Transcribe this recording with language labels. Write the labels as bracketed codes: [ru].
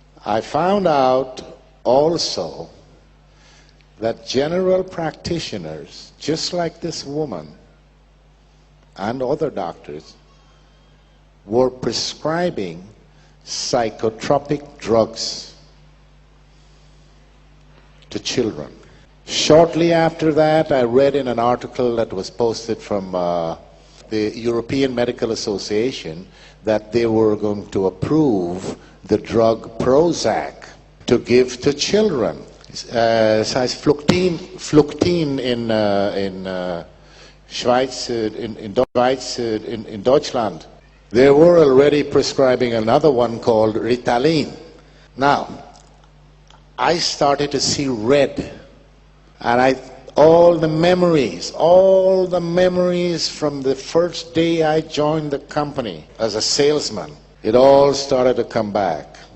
[en] I found out also that general practitioners, just like this woman and other doctors, were prescribing psychotropic drugs to children. Shortly after that, I read in an article that was posted from the European Medical Association that they were going to approve the drug Prozac to give to children. [de] Es heißt Fluktin in Schweiz, in Deutschland. [en] They were already prescribing another one called Ritalin. Now, I started to see red, and all the memories from the first day I joined the company as a salesman, it all started to come back.